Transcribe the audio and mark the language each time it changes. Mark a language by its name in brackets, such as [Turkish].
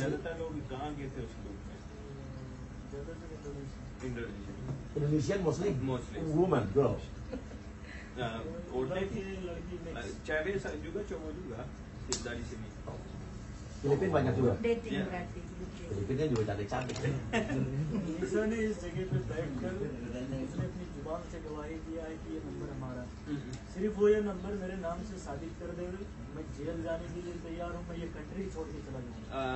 [Hindi] ज्यादातर लोग कहाँ गए थे उस ग्रुप में? ज़्यादातर Indonesia. Indonesia. [English] Indonesian Muslim. Muslim. Woman, girl. [Hindi] लड़के लड़की mix। [Indonesian] cewek juga cowok juga dari sini. Filipin banyak juga. [English] dating [Indonesian] Iya. berarti. Oke. Filipinnya juga cantik-cantik. [Hindi] निशा ने इस जगह पे बैठकर उसने अपनी जुबान से गवाही दिया है कि ये नंबर हमारा है। सिर्फ वो ये नंबर मेरे नाम से साबित कर दे, मैं जेल जाने के लिए तैयार हूँ, मैं ये कंट्री छोड़ के चला जाऊँगा।